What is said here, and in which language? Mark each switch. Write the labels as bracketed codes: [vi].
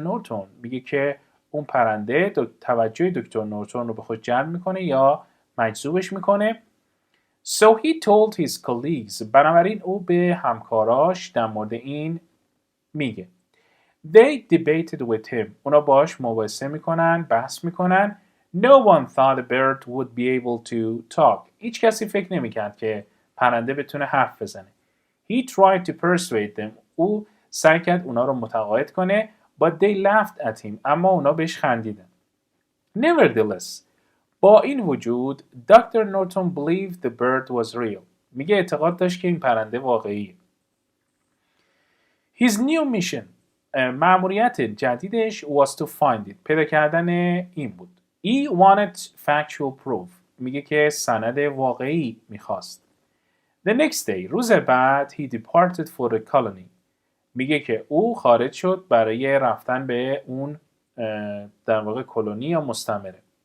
[fa] Norton، میگه که اون پرنده توجه دکتر نورتون رو به خود جلب میکنه یا مجذوبش میکنه. [en] So he told his colleagues، [fa] بنابراین او به همکاراش در مورد این میگه. [en] They debated with him، [fa] اونا باش مباحثه میکنن، بحث میکنن. [en] No one thought a bird would be able to talk. [fa] هیچ کسی فکر نمیکرد که پرنده بتونه حرف بزنه. [en] He tried to persuade them، [fa] او سعی کرد اونا رو متقاعد کنه. [en] But they laughed at him، [fa] اما اونا بهش خندیدن. Nevertheless، با این وجود Dr. [en] Norton believed the bird was real. [fa] میگه اعتقاد داشت که این پرنده واقعیه. [en] His new mission، [fa] مأموریت جدیدش [en] was to find it، [fa] پیدا کردن این بود. [en] He wanted factual proof، [fa] میگه که سند واقعی میخواست. [en] The next day، [fa] روز بعد [en] he departed for the colony، [fa] میگه که او خارج شد برای رفتن به اون در واقع کلونی یا مستعمره.